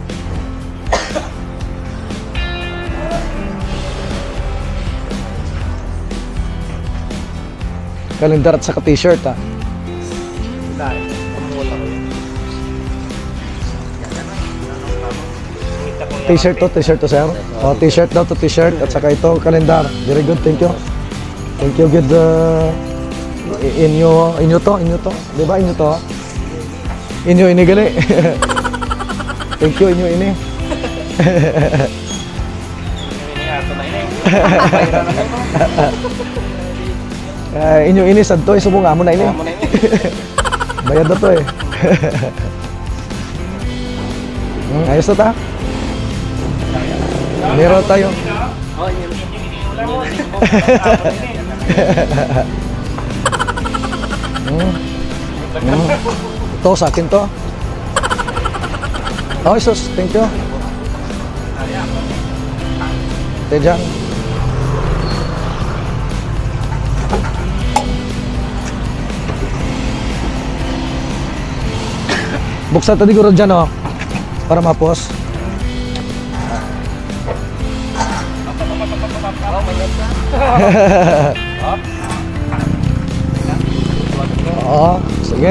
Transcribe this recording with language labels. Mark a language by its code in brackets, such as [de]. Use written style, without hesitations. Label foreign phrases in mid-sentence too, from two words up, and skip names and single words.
[tl] Kalendar at saka t-shirt ah. T-shirt to sir. Oh, t-shirt daw to t-shirt at saka ito kalendar. [en] Very good, thank you. Thank you, good. [tl] Inyo to. Di ba inyo to? [hil] Inyo ini gali. [en] Thank you, [hil] inyo ini. Inyo ini sadto isubong amo na ini. [tl] Bayad na to eh. Ayos na ta. Meron tayo. Ito sa akin to. [en] Oh, sus, thank you. [tl] Tejang. Buksan tadi guro dyan oh. Para mapos. Oh, sige.